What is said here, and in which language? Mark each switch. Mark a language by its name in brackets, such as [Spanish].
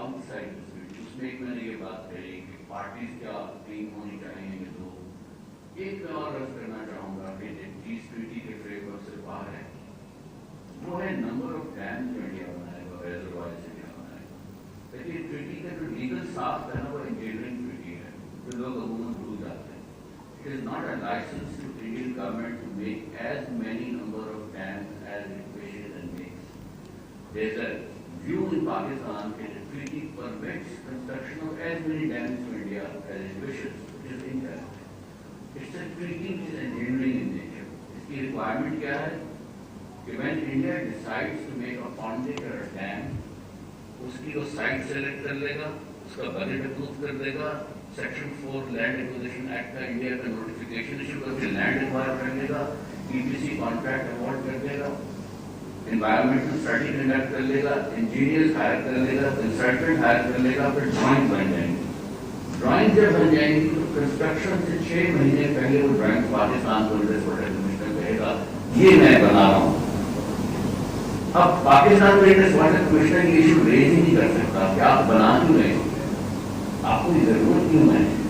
[Hindi] Outside उसमें एक मैंने ये बात कही कि पार्टीज क्या टीम होनी चाहिए कि दो। एक मैं और अर्ज करना चाहूँगा कि जिस ट्रीटी के फ्रेमवर्क से बाहर है, वो है नंबर ऑफ डैम्स जो इंडिया बनाएगा, रेजर्वायर्स इंडिया बनाएगा। लेकिन ट्रीटी का जो लीगल साफ है ना, वो इंजीनियरिंग ट्रीटी है, जो लोग अमूमन भूल जाते हैं। [English] It is not a license to Indian government to make as many number of dams as it wishes and makes. There is a view in Pakistan that the treaty permits construction of as many dams to India as it wishes, which is incorrect. It's a treaty which is engineering in nature. Its requirement [Hindi] क्या है कि [English] when India decides to make a pondage or a dam, [Hindi] उसकी वो site select कर लेगा, उसका budget approve कर देगा, Section 4 Land Acquisition Act का इंडिया का notification issue करके land acquire कर लेगा, EPC contract award कर देगा, environmental study conduct कर लेगा, engineers hire कर लेगा, consultant hire कर लेगा, फिर drawings बन जाएंगी। Drawings जब बन जाएंगी तो construction से 6 महीने पहले वो drawings पाकिस्तान को इंडस वाटर कमिश्नर कहेगा, ये मैं बना रहा हूँ। अब पाकिस्तान को इंडस वाटर कमिश्नर ये इशू रेज ही नहीं कर सकता कि आप बना क्यों रहे हो, आपको ये जरूरत क्यों है।